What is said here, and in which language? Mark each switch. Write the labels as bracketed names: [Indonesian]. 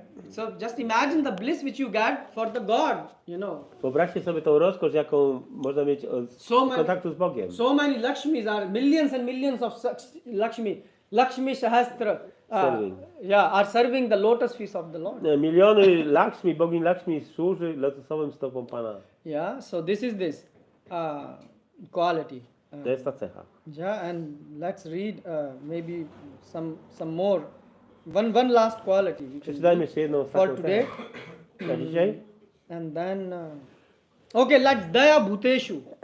[English] So just imagine the bliss which you get for the God, you know. [Polish] Wyobraźcie sobie tą rozkosz, jaką można mieć od [English] So many- [Polish] kontaktu z Bogiem. [English] So many Lakshmis are millions and millions of such Lakshmi Sahasra. Serving. Are serving the lotus feet of the Lord. [Polish] Miliony Lakshmi, bogini Lakshmi służy lotosowym stopom Pana. [English] Yeah, so this is this quality. [Polish] To jest ta cecha. [English] Yeah, and let's read maybe some more. One last quality. we can [Polish] Przeczytajmy jeszcze jedną [English] for [Polish] ostatnią [English] today. [Polish] cechę na dzisiaj. [English] And then, okay, let's Daya Bhuteshu.